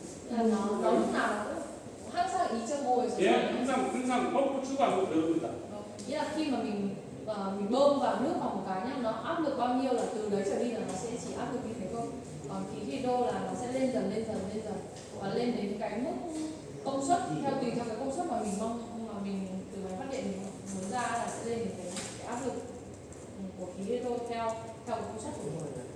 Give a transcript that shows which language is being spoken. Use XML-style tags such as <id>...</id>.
<vi>nó lúc nào cũng</vi> <ko>항상 2.5에서 예, 항상 펌프 추가 압력 배웁니다.</ko> <vi>nghĩa là khi mà mình bơm vào nước vào một cái nhá, nó áp lực bao nhiêu là từ đấy trở đi là nó sẽ chỉ áp lực như thế thôi. Còn khí hydro là nó sẽ lên dần và lên đến cái mức công suất tùy theo cái công suất mà mình mong mà mình từ máy phát điện mình muốn ra là sẽ lên đến cái áp lực của khí hydro theo công suất của mình.</vi>